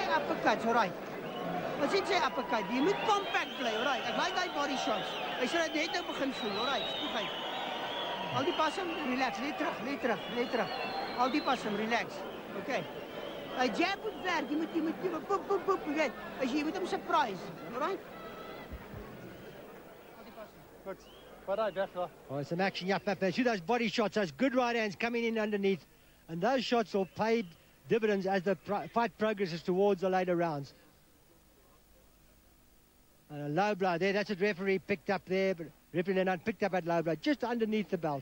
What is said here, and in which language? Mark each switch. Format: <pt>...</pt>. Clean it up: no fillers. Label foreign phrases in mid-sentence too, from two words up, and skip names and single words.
<en>uppercuts, all right.</en> <af>As jy sê uppercut, jy moet</af> <en>compact play, all right.</en> <af>Ek like die</af> <en>body shots.</en> <af>Hy sê dat net nou begin voel,</af> <en>all right.</en> <af>Spoeg uit. Al die pas hom, relax, lê terug. Al die pas hom, relax. Okay. Hy jab moet werk, jy moet boep, jy weet. Jy moet hom surprise,</af> <en>all right.</en> <af>Al die pas hom.</af> <en>Oh, some action, yeah, Papa. See those body shots, those good right hands coming in underneath. And those shots will pay dividends as the fight progresses towards the later rounds. And a low blow there, that's what referee picked up there, but referee Leonard picked up at low blow, just underneath the belt.</en>